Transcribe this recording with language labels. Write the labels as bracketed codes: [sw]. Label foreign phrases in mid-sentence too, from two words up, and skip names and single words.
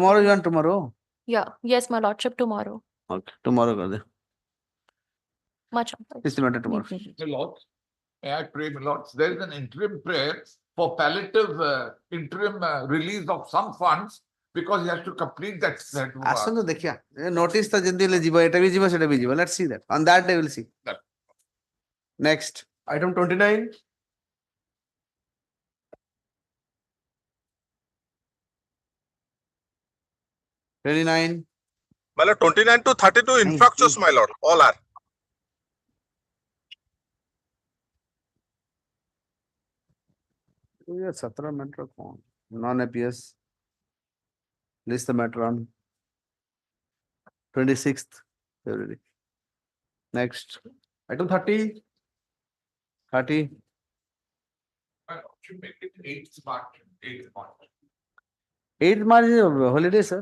[en] Tomorrow you want tomorrow? Yeah, yes, my lordship, tomorrow. Okay. Tomorrow go there. Much obliged. It's the matter tomorrow. My lord, may I pray, my lords, there is an interim prayer for palliative interim release of some funds because he has to complete that. [or] ଆସନ୍ତୁ ଦେଖିଆ notice ତ ଯେମିତି ହେଲେ ଯିବ ଏଟା ବି ଯିବ ସେଟା ବି ଯିବ. [en] Let's see that. On that day we'll see. That. Next. Item 29. $29. My lord, 29 to 32 infractions, my lord, all are. [hi] ये 17 matter कौन? [en] Non-APS. List the matter on 26th February. Next. Item 30. 30. My lordship, make it 8th March. 8th March. 8th March is a holiday, sir.